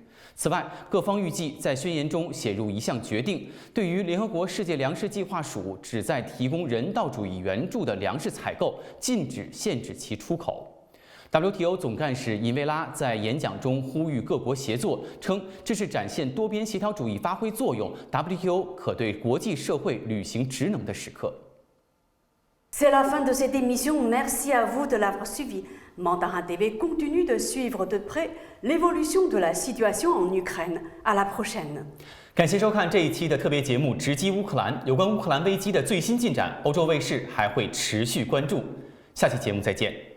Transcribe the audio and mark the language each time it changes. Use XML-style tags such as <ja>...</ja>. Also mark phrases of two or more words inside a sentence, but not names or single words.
<zh>此外，各方预计在宣言中写入一项决定，对于联合国世界粮食计划署旨在提供人道主义援助的粮食采购，禁止限制其出口。WTO 总干事尹维拉在演讲中呼吁各国协作，称这是展现多边协调主义发挥作用 ，WTO 可对国际社会履行职能的时刻。</zh> <fr>C'est la fin de cette émission. Merci à vous de l'avoir suivi. Mandarin TV continue de suivre de près l'évolution de la situation en Ukraine. À la prochaine.</fr> <zh>感谢收看这一期的特别节目《直击乌克兰》，有关乌克兰危机的最新进展，欧洲卫视还会持续关注。下期节目再见。</zh>